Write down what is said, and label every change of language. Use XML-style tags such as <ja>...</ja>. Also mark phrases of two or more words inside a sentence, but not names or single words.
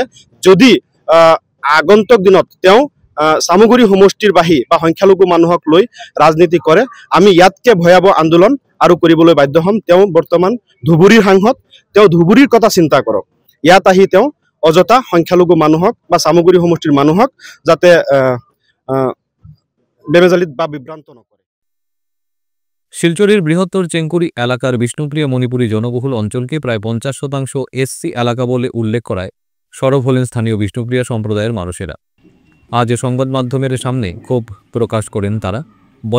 <as>যদি আগন্তুক দিনত তেওঁ চামগুৰি সমষ্টিৰ বাসী বা সংখ্যালঘু মানুহক লৈ ৰাজনীতি কৰে, আমি ইয়াতকে ভয়াৱহ আন্দোলন আৰু কৰিবলৈ বাধ্য হ'ম। তেওঁ বৰ্তমান ধুবুৰীৰ সাংসদ, তেওঁ ধুবুৰীৰ কথা চিন্তা কৰক। ইয়াত আহি তেওঁ অযথা সংখ্যালঘু মানুহক বা চামগুৰি সমষ্টিৰ মানুহক যাতে বেমেজালিত বা বিভ্রান্ত নকরে।</as> <bn>শিলচরের বৃহত্তর চেঙ্কুরি এলাকার বিষ্ণুপ্রিয়া মণিপুরী জনবহুল অঞ্চলকে প্রায় 50% SC এলাকা বলে উল্লেখ করায় সরব হলেন স্থানীয় বিষ্ণুপ্রিয়া সম্প্রদায়ের মানুষেরা। আজ সংবাদ মাধ্যমের সামনে ক্ষোভ প্রকাশ করেন তারা।</bn>